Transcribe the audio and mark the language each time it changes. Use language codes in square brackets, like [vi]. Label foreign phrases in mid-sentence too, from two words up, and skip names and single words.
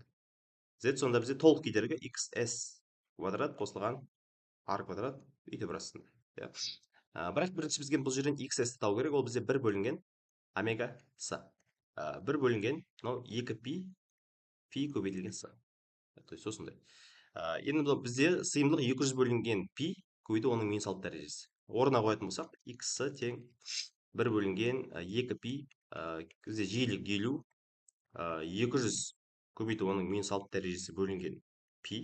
[kk] z сонда бізде толық кедергі xs квадрат қосылған r квадрат өйтіп астында. бірақ бірінші бізге бұл жерден xs-ті табу керек, ол бізде 1 бөлінген омега с. 1 бөлінген мынау 2 пи көбейтілген с. [ru] То есть осындай. [kk] енді бізде сыйымдылық 200 бөлінген пи көбейту оның минус 6 дәрежесі. орнына қоятын болсақ, x тең 1 бөлінген 2 пи, бізде жиілік 50, 200 көбейту оның минус 6 дәрежесі бөлінген пи.